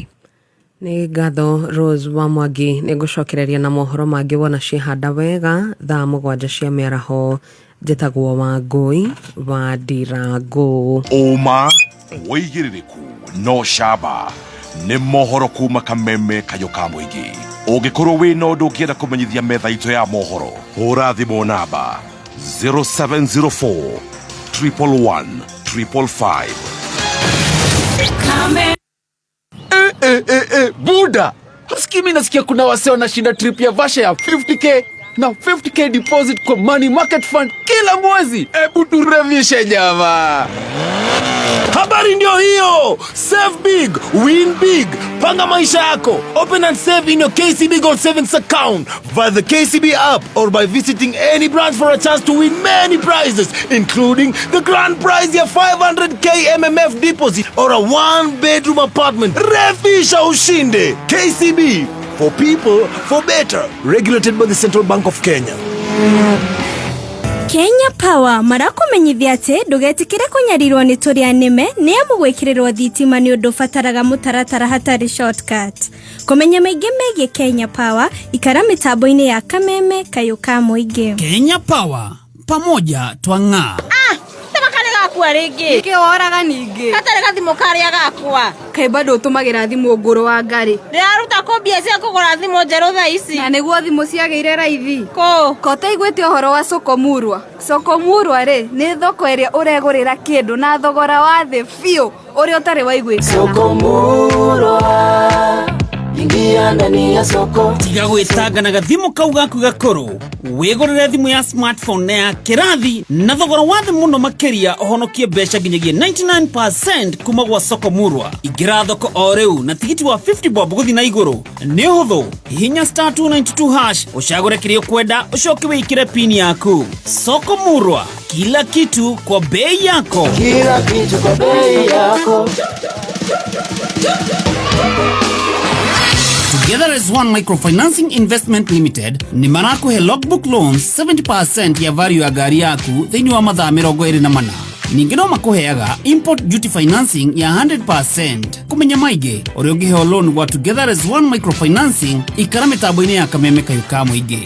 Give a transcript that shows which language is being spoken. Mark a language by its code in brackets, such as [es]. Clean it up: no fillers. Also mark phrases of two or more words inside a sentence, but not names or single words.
[ki] Nĩ ngatho Rose wa Mwangi. Nĩ ngũcokereria na mohoro mangĩ wona ciĩhanda wega thaa 7 cia mĩaraho njĩtagwo Wangũi wa Ndirango. Uma wĩigĩrĩrĩku no camba nĩ mohoro kuma Kameme kayo ka mũingĩ. Ũngĩkorwo wĩna ũndũ ũngĩenda kũmenyithia metha itũ ya mohoro, hũra thimũ namba 0704 111 555. [sw] Buda, hasikii mimi nasikia kuna wasee wanashinda trip ya Vasha ya 50k na 50k deposit kwa [en] money market fund [sw] kila mwezi. Ebu turevishe jamaa. Habari ndio hiyo. [en] Save big, win big. [sw] Panga maisha yako. [en] Open and save in your KCB Gold Savings account via the KCB app or by visiting any branch for a chance to win many prizes, including the grand prize ya 500k MMF deposit or a 1-bedroom apartment. [sw] Refisha ushinde. [en] KCB, for people, for better. Regulated by the Central Bank of Kenya. [ki] Kenya Power marakumenyithia atĩ ndũgetikĩre kũnyarirwo nĩ tũrĩa nĩme nĩ amu gwĩkĩrĩrwo thitima nĩ ũndũ bataraga mũtaratara hatarĩ shortcut. Kũmenya maingĩ megiĩ Kenya Power ikara mitambo-inĩ ya Kameme kayo ka mũingĩ. [sw] Kenya Power, pamoja twang'aa. [ki] Gakua rĩngĩ kĩoraga ningĩ hatarĩ gathimũ karĩa gakwa kaĩ bado ũtũmagĩra thimũ ngũrũ wa ngari ndĩraruta kũmbia cia kũgũra thimũ njerũ thaa ici na nĩguo thimũ ciagĩire raithi ko taiguĩte ũhoro wa Sokomurwa rĩ nĩ thoko ĩrĩa ũregũrĩra kĩndũ na thogora wa thĩ biũ ũrĩa ũtarĩ waiguĩka [sw] Sokomurwa ingia ndani ya soko. [ki] Tiga gwĩtanga na gathimũ kau gaku gakũrũ wĩgũrĩre thimũ ya smartphone na ya kĩrathi na thogora wa thĩ mũno makĩria ũhonokie mbeca nginyagia 99% kuma gwa Sokomurwa. Ingĩra thoko o rĩu na tigiti wa 50 bob gũthiĩ na igũrũ nĩ ũhũthũ. Hihinya *292# ũcagũre kĩrĩa ũkwenda ũcoke wĩkĩre pin yaku. [sw] Sokomurwa, kila kitu kwa bei yako. Kila kitu kwa bei yako. [ki] Together as One Microfinancing Investment Limited ni marakuhe [en] logbook loans [ki] 70% ya value ya gari yaku thĩinĩ wa mathaa 24. Ningĩ no makuheaga [en] import duty financing [ki] ya 100%. Kũmenya maingĩ ũrĩa ũngĩheo loan wa Together as One Microfinancing ikara mĩtambo-inĩ ya Kameme kayo ka mũingĩ.